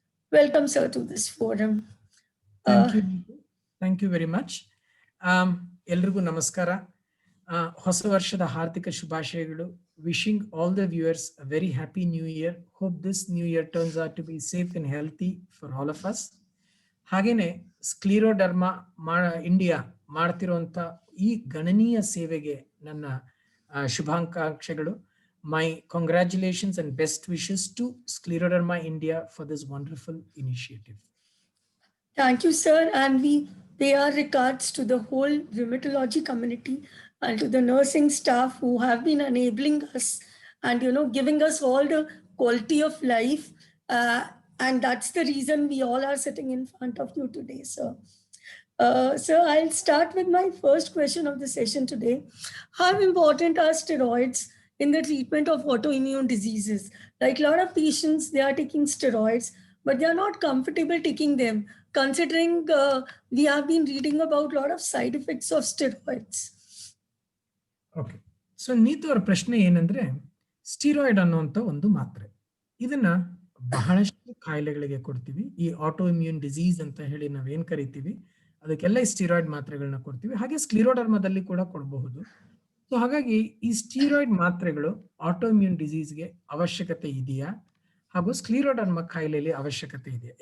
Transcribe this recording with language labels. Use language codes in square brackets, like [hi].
[en] Welcome, sir, to this forum. Thank you. Thank you very much. [kn] ಎಲ್ರಿಗೂ ನಮಸ್ಕಾರ. ಹೊಸ ವರ್ಷದ ಹಾರ್ದಿಕ ಶುಭಾಶಯಗಳು. [en] Wishing all the viewers a very happy new year. Hope this new year turns out to be safe and healthy for all of us. [kn] ಹಾಗೇನೆ ಸ್ಕ್ಲಿರೋಡರ್ಮಾ India ಮಾಡ್ತಿರುವಂತ ಈ ಗಣನೀಯ ಸೇವೆಗೆ ನನ್ನ ಶುಭಾಕಾಂಕ್ಷೆಗಳು. [en] My congratulations and best wishes to Scleroderma India for this wonderful initiative. Thank you, sir. And we pay our regards to the whole rheumatology community and to the nursing staff who have been enabling us and, giving us all the quality of life. And that's the reason we all are sitting in front of you today, sir. So I'll start with my first question of the session today. How important are steroids in the treatment of autoimmune diseases? Like a lot of patients, they are taking steroids, but they are not comfortable taking them, considering we have been reading about a lot of side effects of steroids. Okay. [kn] So Neetu ಅವರ ಪ್ರಶ್ನೆ ಏನಂದ್ರೆ, steroid ಅನ್ನುವಂತ ಒಂದು ಮಾತ್ರೆ, ಇದನ್ನ ಬಹಳಷ್ಟು ಕಾಯಿಲೆಗಳಿಗೆ ಕೊಡ್ತೀವಿ. ಈ ಆಟೋಇಮ್ಯೂನ್ ಡಿಸೀಸ್ ಅಂತ ಹೇಳಿ ನಾವೇನ್ ಕರಿತೀವಿ, ಅದಕ್ಕೆಲ್ಲ ಈ ಸ್ಟೀರಾಯ್ಡ್ ಮಾತ್ರೆಗಳನ್ನ ಕೊಡ್ತೀವಿ. ಹಾಗೆ ಸ್ಕ್ಲಿರೋಡರ್ಮಾದಲ್ಲಿ ಕೂಡ ಕೊಡಬಹುದು. ಸೊ ಹಾಗಾಗಿ ಈ ಸ್ಟೀರಾಯ್ಡ್ ಮಾತ್ರೆಗಳು ಆಟೋಇಮ್ಯೂನ್ ಡಿಸೀಸ್ಗೆ ಅವಶ್ಯಕತೆ ಇದೆಯಾ, ಹಾಗೂ ಸ್ಕ್ಲಿರೋಡರ್ಮಾ ಕಾಯಿಲೆಯಲ್ಲಿ ಅವಶ್ಯಕತೆ ಇದೆಯಾ?